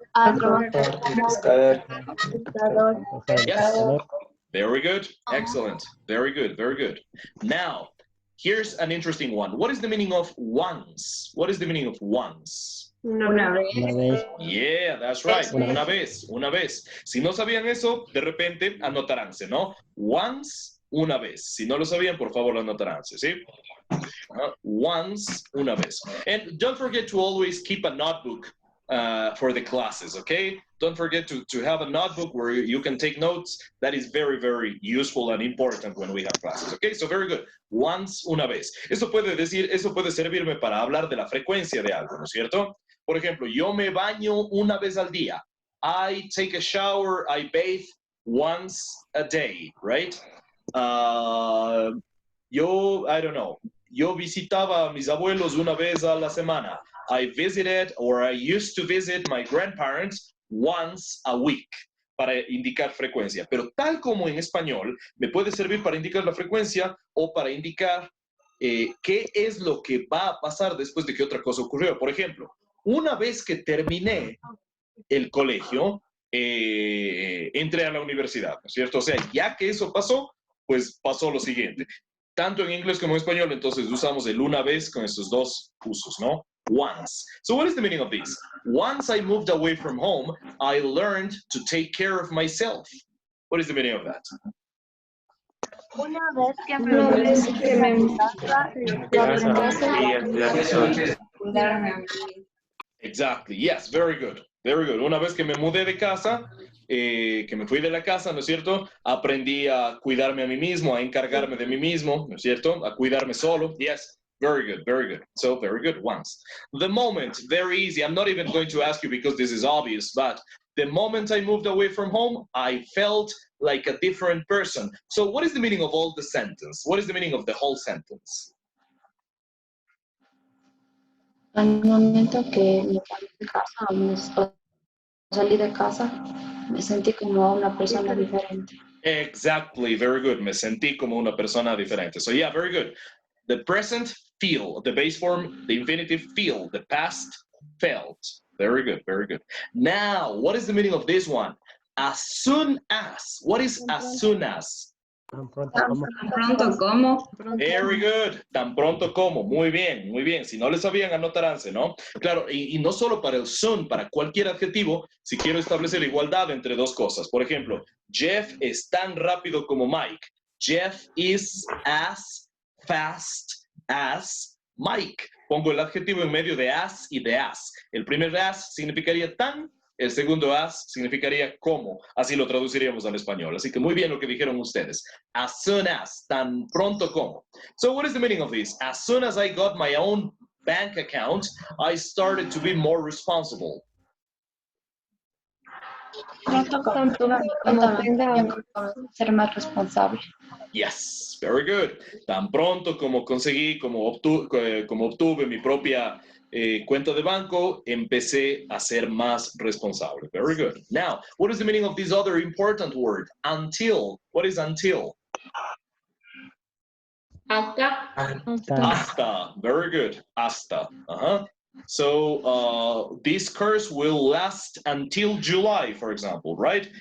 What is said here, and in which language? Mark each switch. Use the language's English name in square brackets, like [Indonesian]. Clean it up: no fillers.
[Spanish] trabajar como pescador. [English] Yes. Very good. Excellent. Very good. Very good. Now, here's an interesting one. What is the meaning of once? What is the meaning of once? [Spanish] una vez. [English] Yeah, that's right. [Spanish] Una vez. Si no sabían eso, de repente anotaránse, ¿no? [English] Once, [Spanish] una vez. Si no lo sabían, por favor, anotaránse, ¿sí? [English] Once, [Spanish] una vez. [English] And don't forget to always keep a notebook for the classes, okay? Don't forget to have a notebook where you can take notes. That is very, very useful and important when we have classes, okay? So very good. Once, [Spanish] una vez. Eso puede servirme para hablar de la frecuencia de algo, ¿no es cierto? Por ejemplo, yo me baño una vez al día. [English] I take a shower, I bathe once a day, right? I don't know. [Spanish] Yo visitaba a mis abuelos una vez a la semana. [English] I visited or I used to visit my grandparents once a week. [Spanish] para indicar frecuencia, pero tal como en español, me puede servir para indicar la frecuencia o para indicar qué es lo que va a pasar después de que otra cosa ocurrió. Por ejemplo, una vez que terminé el colegio, entré a la universidad, ¿no es cierto? O sea, ya que eso pasó, pues pasó lo siguiente. Tanto en inglés como en español, entonces usamos el una vez con estos dos usos, ¿no? [English] Once. So what is the meaning of this? Once I moved away from home, I learned to take care of myself. What is the meaning of that? [Spanish] Una vez que me Una vez que me de casa, yo aprendí a cuidarme a mí. [English] Exactly. Yes, very good. Very good. [Spanish] Una vez que me mudé de casa, que me fui de la casa, ¿no es cierto? Aprendí a cuidarme a mí mismo, a encargarme de mí mismo, ¿no es cierto? A cuidarme solo. [English] Yes. Very good, very good. So, very good. Once. The moment, very easy. I'm not even going to ask you because this is obvious, but the moment I moved away from home, I felt like a different person. So, what is the meaning of all the sentence? What is the meaning of the whole sentence? [Spanish] Al momento que me fui de casa o salí de casa, me sentí como una persona diferente. [English] Exactly, very good. [Spanish] Me sentí como una persona diferente. [English] So yeah, very good. The present, feel. The base form, the infinitive, feel. The past, felt. Very good, very good. Now, what is the meaning of this one? As soon as. What is as soon as? [Spanish] Tan pronto como. [English] Very good. [Spanish] Tan pronto como. Muy bien, muy bien. Si no le sabían, anotaránse, ¿no? Claro, y no solo para el soon, para cualquier adjetivo, si quiero establecer igualdad entre dos cosas. Por ejemplo, Jeff es tan rápido como Mike. [English] Jeff is as fast as Mike. [Spanish] Pongo el adjetivo en medio de as y de as. El primer as significaría tan, el segundo as significaría como. Así lo traduciríamos al español. Así que muy bien lo que dijeron ustedes. [English] As soon as, [Spanish] tan pronto como. [English] So what is the meaning of this? As soon as I got my own bank account, I started to be more responsible. [Spanish] Pronto como tuve mi cuenta bancaria, comencé a ser más responsable. [English] Yes, very good. [Spanish] Tan pronto como conseguí, como obtuve mi propia cuenta de banco, empecé a ser más responsable. [English] Very good. Now, what is the meaning of this other important word? Until. What is until? [Spanish] Hasta. Hasta. [English] Very good. [Spanish] Hasta. [English] So this course will last until July, for example, right?